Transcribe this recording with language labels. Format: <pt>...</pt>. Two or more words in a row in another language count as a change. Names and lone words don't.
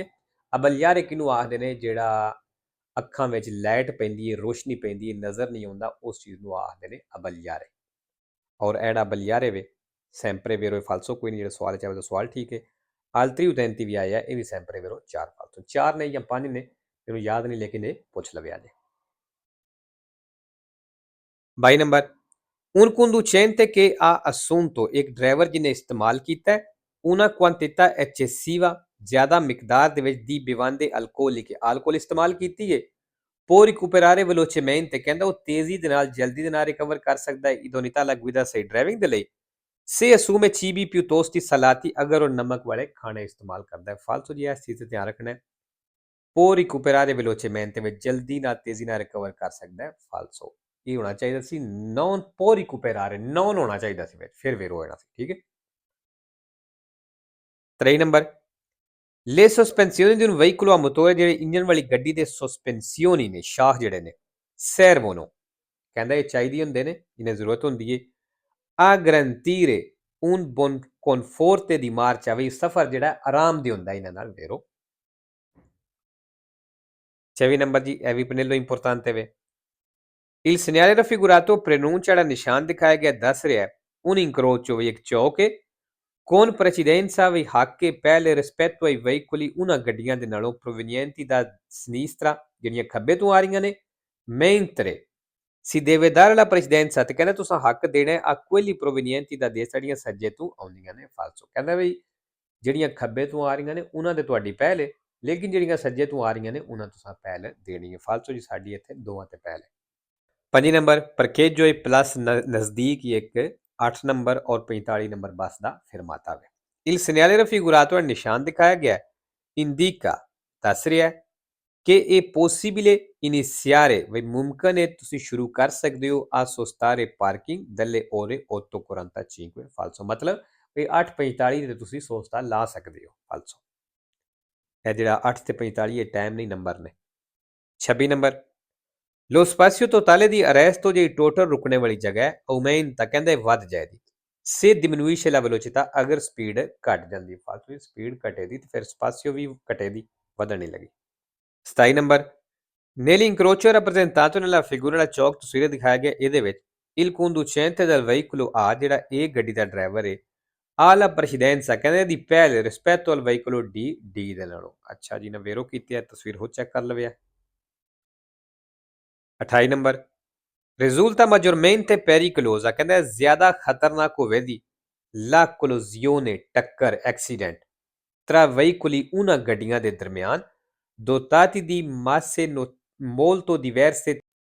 <pa>abbagliare ਕਿਹਨੂੰ ਆਖਦੇ ਨੇ ਜਿਹੜਾ ਅੱਖਾਂ ਵਿੱਚ ਲਾਈਟ ਪੈਂਦੀ ਹੈ ਰੋਸ਼ਨੀ ਪੈਂਦੀ ਹੈ ਨਜ਼ਰ ਨਹੀਂ ਆਉਂਦਾ ਉਸ ਚੀਜ਼ ਨੂੰ ਆਖਦੇ ਨੇ abbagliare ਔਰ ਐਡਾ abbagliare ਵੇ</pa> <it>sempre vero e falso</it> <pa>ਕੋਈ ਨਹੀਂ ਜਿਹੜਾ ਸਵਾਲ ਚਾਹੇ ਤਾਂ ਸਵਾਲ ਠੀਕ ਹੈ</pa> <it>altri utenti</it> <pa>ਵੀ ਆਇਆ ਇਹ ਵੀ</pa> <it>sempre vero</it> <pa>4 falso 4 ਨੇ ਜਾਂ 5 ਨੇ ਮੈਨੂੰ ਯਾਦ ਨਹੀਂ ਲੇਕਿਨ ਇਹ ਪੁੱਛ ਲਵਿਆ ਜੇ। 22 ਨੰਬਰ</pa> <it>un conducente che ha assunto</it> <pa>ਇੱਕ ਡਰਾਈਵਰ ਜਿਹਨੇ ਇਸਤੇਮਾਲ ਕੀਤਾ ਹੈ</pa> <it>una quantità eccessiva</it> <pa>ਜ਼ਿਆਦਾ ਮਿਕਦਾਰ ਦੇ ਵਿੱਚ ਦੀ</pa> <it>bevande alcoliche alcol</it> <pa>ਇਸਤੇਮਾਲ ਕੀਤੀ ਹੈ</pa> <it>può recuperare velocemente</it> <pa>ਕਹਿੰਦਾ ਉਹ ਤੇਜ਼ੀ ਦੇ ਨਾਲ ਜਲਦੀ ਦੇ ਨਾਲ ਰਿਕਵਰ ਕਰ ਸਕਦਾ ਹੈ</pa> <it>idoneità alla guida</it> <pa>ਸਹੀ ਡਰਾਈਵਿੰਗ ਦੇ ਲਈ</pa> <it>se assume cibi piuttosto salati</it> <pa>ਅਗਰ ਉਹ ਨਮਕ ਵਾਲੇ ਖਾਣੇ ਇਸਤੇਮਾਲ ਕਰਦਾ ਹੈ ਫਾਲਤੂ ਜੀ ਇਸ ਚੀਜ਼ ਤੇ ਧਿਆਨ ਰੱਖਣਾ ਹੈ</pa> <it>può recuperare velocemente</it> <pa>ਵਿੱਚ ਜਲਦੀ ਨਾਲ ਤੇਜ਼ੀ ਨਾਲ ਰਿਕਵਰ ਕਰ ਸਕਦਾ ਹੈ ਫਾਲਸੋ ਇਹ ਹੋਣਾ ਚਾਹੀਦਾ ਸੀ</pa> <it>non può recuperare</it> <pa>non ਹੋਣਾ ਚਾਹੀਦਾ ਸੀ ਵਿੱਚ ਫਿਰ ਵੇਰੋ ਹੋਣਾ ਸੀ। ਠੀਕ ਹੈ। 23 ਨੰਬਰ</pa> <it>le sospensioni di un veicolo a motore</it> <pa>ਜਿਹੜੇ ਇੰਜਨ ਵਾਲੀ ਗੱਡੀ ਦੇ ਸਸਪੈਂਸੀਓਨੀ ਨੇ ਸ਼ਾਖ ਜਿਹੜੇ ਨੇ servono ਕਹਿੰਦਾ ਇਹ ਚਾਹੀਦੀ ਹੁੰਦੇ ਨੇ ਇਹਨੇ ਜ਼ਰੂਰਤ ਹੁੰਦੀ ਹੈ</pa> <it>a garantire un buon conforto di marcia</it> <pa>ਵੀ ਸਫ਼ਰ ਜਿਹੜਾ ਆਰਾਮ ਦੇ ਹੁੰਦਾ ਇਹਨਾਂ ਨਾਲ ਵੇਰੋ। 24 ਨੰਬਰ ਜੀ ਇਹ ਵੀ</pa> <it>pannello importante</it> <pa>ਵੇ</pa> <it>il segnale raffigurato preannuncia</it> <pa>ਜਿਹੜਾ ਨਿਸ਼ਾਨ ਦਿਖਾਇਆ ਗਿਆ ਦੱਸ ਰਿਹਾ ਹੈ</pa> <it>un incrocio</it> <pa>ਵੀ ਇੱਕ ਚੌਕ ਹੈ</pa> <it>con precedenza</it> <pa>ਵੀ ਹੱਕ ਹੈ ਪਹਿਲੇ</pa> <it>rispetto ai veicoli</it> <pa>ਉਹਨਾਂ ਗੱਡੀਆਂ ਦੇ ਨਾਲੋਂ</pa> <it>provenienti da sinistra</it> <pa>ਜਿਹੜੀਆਂ ਖੱਬੇ ਤੋਂ ਆ ਰਹੀਆਂ ਨੇ</pa> <it>mentre si deve dare la precedenza</it> <pa>ਤੇ ਕਹਿੰਦਾ ਤੁਸੀਂ ਹੱਕ ਦੇਣਾ ਹੈ</pa> <it>a quelli provenienti da destra</it> <pa>ਜਿਹੜੀਆਂ ਸੱਜੇ ਤੋਂ ਆਉਂਦੀਆਂ ਨੇ ਫਾਲਸੋ ਕਹਿੰਦਾ ਵੀ ਜਿਹੜੀਆਂ ਖੱਬੇ ਤੋਂ ਆ ਰਹੀਆਂ ਨੇ ਉਹਨਾਂ ਦੇ ਤੁਹਾਡੀ ਪਹਿਲ ਹੈ ਲੇਕਿਨ ਜਿਹੜੀਆਂ ਸੱਜੇ ਤੋਂ ਆ ਰਹੀਆਂ ਨੇ ਉਹਨਾਂ ਤੁਸੀਂ ਪਹਿਲ ਦੇਣੀ ਹੈ ਫਾਲਸੋ ਜੀ ਸਾਡੀ ਇੱਥੇ ਦੋਵਾਂ ਤੇ ਪਹਿਲ ਹੈ 5 ਨੰਬਰ</pa> <it>parcheggio e plus</it> <pa>ਨਜ਼ਦੀਕ ਇੱਕ 8 ਨੰਬਰ ਔਰ 45 ਨੰਬਰ ਬੱਸ ਦਾ ਫਿਰਮਾਤਾ ਹੈ</pa> <it>il segnale raffigurato</it> <pa>ਨਿਸ਼ਾਨ ਦਿਖਾਇਆ ਗਿਆ indica ਦੱਸ ਰਿਹਾ ਕਿ ਇਹ</pa> <it>possibile iniziare</it> <pa>ਵੀ ਮੁਮਕਨ ਹੈ ਤੁਸੀਂ ਸ਼ੁਰੂ ਕਰ ਸਕਦੇ ਹੋ</pa> <it>a sostare parking delle ore</it> <pa>8:45 ਫਾਲਸੋ ਮਤਲਬ ਇਹ 8:45 ਤੇ ਤੁਸੀਂ ਸੋਸਤਾ ਲਾ ਸਕਦੇ ਹੋ ਫਾਲਸੋ ਇਹ ਜਿਹੜਾ 8 ਤੇ 45 ਇਹ ਟਾਈਮ ਨਹੀਂ ਨੰਬਰ ਨੇ 26 ਨੰਬਰ</pa> <it>lo spazio totale di arresto</it> <pa>ਜਿਹੜੀ ਟੋਟਲ ਰੁਕਣੇ ਵਾਲੀ ਜਗ੍ਹਾ ਹੈ aumenta ਕਹਿੰਦੇ ਵੱਧ ਜਾਏਗੀ</pa> <it>se diminuisce la velocità</it> <pa>ਅਗਰ ਸਪੀਡ ਘਟ ਜਾਂਦੀ ਹੈ ਫਾਲਤੂ ਸਪੀਡ ਘਟੇਦੀ ਤੇ ਫਿਰ ਸਪਾਸੀਓ ਵੀ ਘਟੇਦੀ ਵਧਣ ਨਹੀਂ ਲੱਗੀ 27 ਨੰਬਰ</pa> <it>nell'incrocio rappresentato nella figura</it> <pa>ਦਾ ਚੌਕ ਤਸਵੀਰ ਦਿਖਾਇਆ ਗਿਆ ਇਹਦੇ ਵਿੱਚ</pa> <it>il conducente del veicolo A</it> <pa>ਜਿਹੜਾ ਇਹ ਗੱਡੀ ਦਾ ਡਰਾਈਵਰ ਹੈ</pa> <it>ha la precedenza</it> <pa>ਕਹਿੰਦੇ ਦੀ ਪਹਿਲ</pa> <it>rispetto al veicolo D</it> <pa>ਦੇ ਨਾਲੋਂ ਅੱਛਾ ਜੀ ਨਵੇਰੋ ਕੀਤੀ ਹੈ ਤਸਵੀਰ ਹੋ ਚੈੱਕ ਕਰ ਲਵੇ 28 ਨੰਬਰ</pa> <it>risulta maggiormente pericolosa</it> <pa>ਕਹਿੰਦਾ ਜ਼ਿਆਦਾ ਖਤਰਨਾਕ ਹੋਵੇਗੀ</pa> <it>la collisione</it> <pa>ਟੱਕਰ ਐਕਸੀਡੈਂਟ</pa> <it>tra veicoli una</it> <pa>ਗੱਡੀਆਂ ਦੇ ਦਰਮਿਆਨ</pa> <it>dotati di masse molto diverse</it>